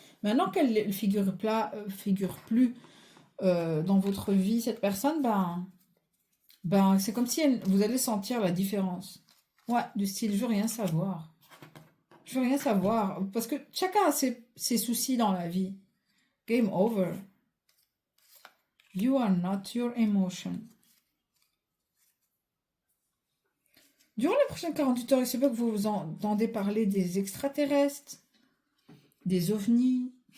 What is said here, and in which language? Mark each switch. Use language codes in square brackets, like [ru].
[fr] Maintenant qu'elle ne figure plus dans votre vie, cette personne, c'est comme si vous allez sentir la différence. Ouais, du style, je veux rien savoir. Je veux rien savoir. Parce que chacun a ses soucis dans la vie. [en] Game over. You are not your emotion. [fr] Durant les prochaines 48 heures, il se peut que vous entendez parler des extraterrestres, des ovnis.